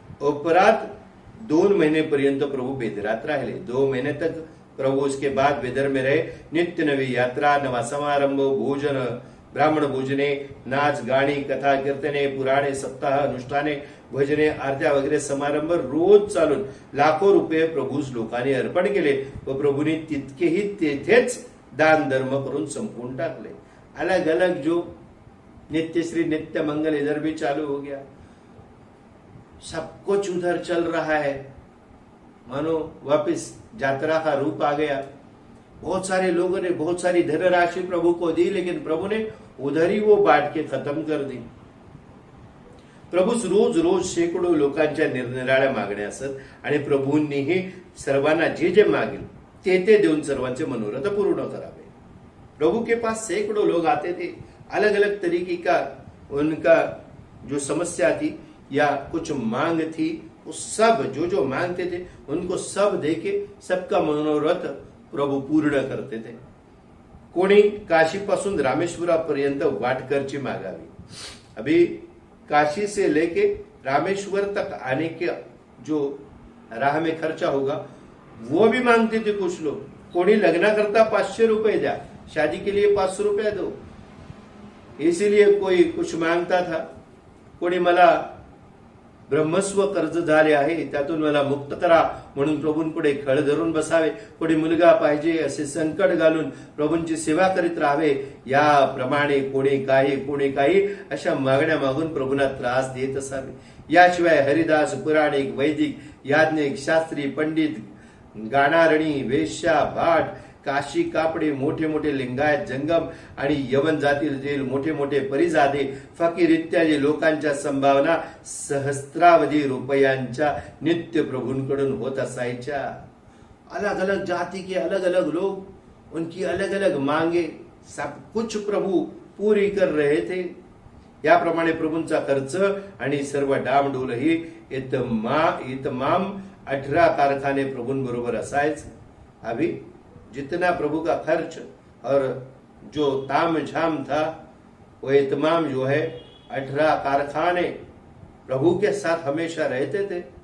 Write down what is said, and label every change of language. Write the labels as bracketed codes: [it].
[mr] उपरांत 2 महिने पर्यंत प्रभु बेदरात राहिले। [hi] 2 महिने तक प्रभु उसके बाद बेदर में रहे। [mr] नित्य नवी यात्रा, नवा समारंभ, भोजन, ब्राह्मण भोजने, नाच गाणी, कथा कीर्तने, पुराणे, सप्ताह, अनुष्ठाने, भजने, आरत्या वगैरे समारंभ रोज चालून लाखो रुपये प्रभूस लोकांनी अर्पण केले व प्रभूंनी तितकेही तेथेच दान धर्म करून संपवून टाकले। [hi] अलग अलग जो नित्यश्री नित्य मंगल इधर भी चालू हो गया, सब कुछ उधर चल रहा है, मानो वापस यात्रा का रूप आ गया। बहुत सारे लोगों ने बहुत सारी धनराशि प्रभु को दी, लेकिन प्रभु ने उधर ही वो बांट के खत्म कर दी। [mr] प्रभू रोज रोज शेकडो लोकांच्या निरनिराळ्या मागण्या असत आणि प्रभूंनीही सर्वांना जे जे मागेल ते देऊन सर्वांचे मनोरथ पूर्ण करावे। [hi] प्रभु के पास सैकड़ों लोग आते थे, अलग अलग तरीके का उनका जो समस्या थी या कुछ मांग थी, वो सब जो जो मांगते थे उनको सब देके सबका मनोरथ प्रभु पूर्ण करते थे। [mr] कोणी काशी पासून रामेश्वरापर्यंत वाटकरची मागावी। [hi] अभी काशी से लेके रामेश्वर तक आने के जो राह में खर्चा होगा वो भी मांगते थे कुछ लोग। [mr] कोणी लग्ना करता 500 रुपए द्या, [hi] शादी के लिए 500 रुपया दो, इसीलिए कोई कुछ मांगता था। [mr] कोणी मला ब्रह्मस्व कर्ज झाले आहे, त्यातून मला मुक्त करा म्हणून प्रभूंपुढे खळ धरून बसावे। कोणी मुलगा पाहिजे असे संकट घालून प्रभूंची सेवा करीत राहावे। याप्रमाणे कोणी काही अशा मागण्या मागून प्रभूंना त्रास देत असावे। याशिवाय हरिदास, पुराणिक, वैदिक, याज्ञिक, शास्त्री, पंडित, गाणारणी, वेश्या, भाट, काशी कापडे, मोठे मोठे लिंगायत, जंगम आणि यवन जातीतील मोठे मोठे परिजादे, फकीर इत्यादी लोकांच्या संभावना सहस्त्रावधी रुपयांच्या नित्य प्रभूंकडून होत असायच्या। [hi] अलग अलग जाति के अलग अलग लोग, उनकी अलग अलग मांगे, सब कुछ प्रभु पूरी कर रहे थे। [mr] याप्रमाणे प्रभूंचा खर्च आणि सर्व डामडोल ही इतमाम 18 कारखाने प्रभूंबरोबर असायचे। [hi] अभी जितना प्रभु का खर्च और जो ताम झाम था वो इतमाम जो है 18 कारखाने प्रभु के साथ हमेशा रहते थे।